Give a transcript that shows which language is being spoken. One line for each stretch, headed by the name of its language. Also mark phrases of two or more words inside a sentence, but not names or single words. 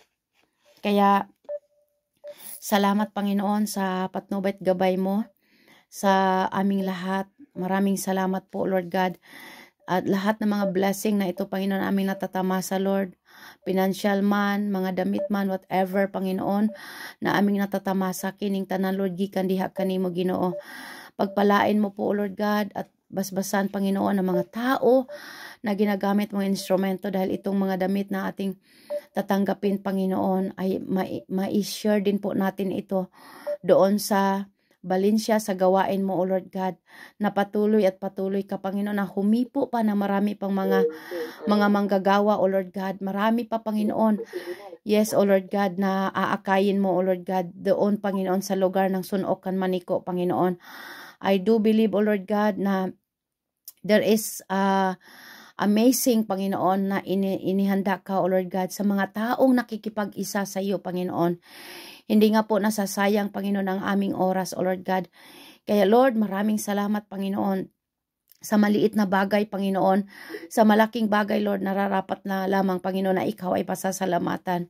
Filipino: Kaya salamat, Panginoon, sa patnubay at gabay mo sa aming lahat. Maraming salamat po,
English: Lord God.
Filipino: At lahat ng mga blessing na ito, Panginoon, aming natatamasa, Lord. Financial man, mga damit man, whatever, Panginoon, na aming natatamasa,
Cebuano: kining tanan, Lord, gikan diha kanimo, Ginoo.
Filipino: Pagpalain mo po,
English: Lord God,
Filipino: at basbasan, Panginoon, ng mga tao na ginagamit mong instrumento, dahil itong mga damit na ating tatanggapin, Panginoon, ay ma-share din po natin ito doon sa Valencia, sa gawain mo,
English: O Lord God,
Filipino: na patuloy ka, Panginoon, na humipo pa na marami pang mga manggagawa,
English: O Lord God.
Filipino: Marami pa, Panginoon. Yes,
English: O Lord God,
Filipino: na aakayin mo,
English: O Lord God,
Filipino: doon, Panginoon, sa lugar ng Sunokan, Maniko, Panginoon.
English: I do believe, O Lord God, na there is amazing,
Filipino: Panginoon, na inihanda ka,
English: O Lord God,
Filipino: sa mga taong nakikipag-isa sa iyo, Panginoon. Hindi nga po nasasayang, Panginoon, ang aming oras,
English: O Lord God.
Filipino: Kaya, Lord, maraming salamat, Panginoon, sa maliit na bagay, Panginoon. Sa malaking bagay, Lord, nararapat na lamang, Panginoon, na ikaw ay pasasalamatan.